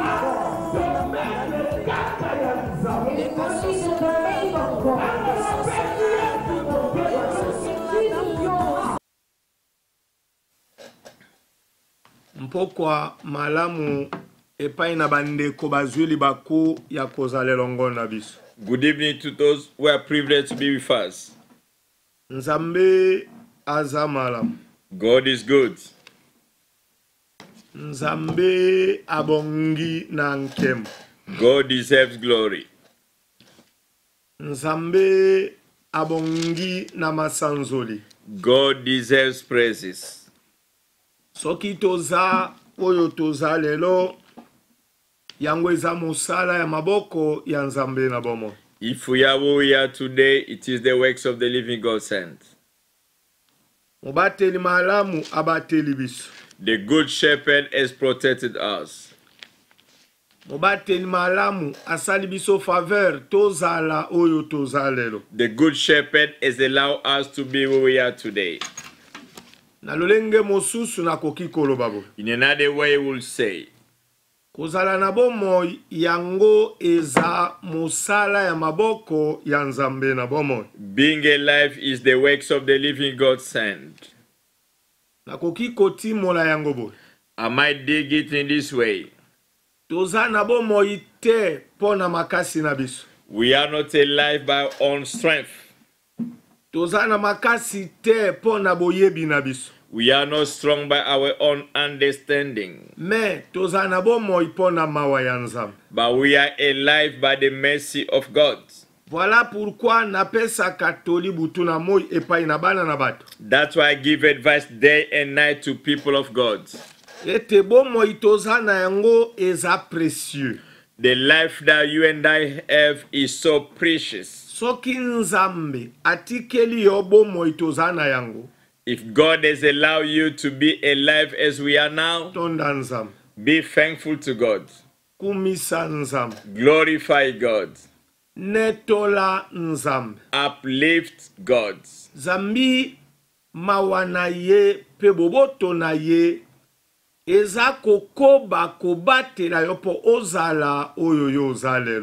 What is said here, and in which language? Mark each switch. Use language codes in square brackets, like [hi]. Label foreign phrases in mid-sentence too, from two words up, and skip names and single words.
[ln] mpokwa malamu epai na bandeko bazwili baku ya kozala elongo na biso. [en] Good evening to those who are privileged to be with us. [ln] Nzambe aza malamu. [en] God is good. [ln] Nzambe abongi na nkemu. [en] God deserves glory. [ln] Nzambe abongi na masanzoli. [en] God deserves praises. [ln] Soki toza oyo toza lelo yango eza musala ya maboko ya Nzambe na bomo. [en] If we are who we are today, it is the works of the living God sent. [ln] Mubateli malamu abateli biso. [en] The good shepherd has protected us. [ln] Mubateli malamu asali biso faveur tozala oyo toza lelo. [en] The good shepherd has allowed us to be where we are today. [ln] Na lolenge mosusu na koki koloba bo. [en] In another way, we'll say, [ln] kozala na bomo yango eza musala ya maboko ya Nzambe na bomo. [en] Being alive is the works of the living God sent. [ln] Na koki kotimola yango bo. [en] I might dig it in this way. [ln] Toza na bomo ite pona makasi na biso. [en] We are not alive by our own strength. [ln] Toza na makasi te pona boyebi na biso. [en] We are not strong by our own understanding. [ln] Me toza na bomo ipona mawa ya Nzambe. [en] But we are alive by the mercy of God. [fr] Voilà pourquoi [ln] napesa katoli butu na moi epai na bana na bato. [en] That's why I give advice day and night to people of God. [ln] Ete bomo itoza na yango eza précieux. [en] The life that you and I have is so precious. [ln] Soki Nzambe atikeli yo bomo itoza na yango. [en] If God has allowed you to be alive as we are now, [ln] Tonda Nzambe. [en] be thankful to God. [ln] Kumisa Nzambe. [en] Glorify God. [ln] Netola Nzambe. [en] Uplift God. [ln] Zambi mawana ye pe boboto na ye eza kokoba kobatela yo po ozala oyo yo ozalelo.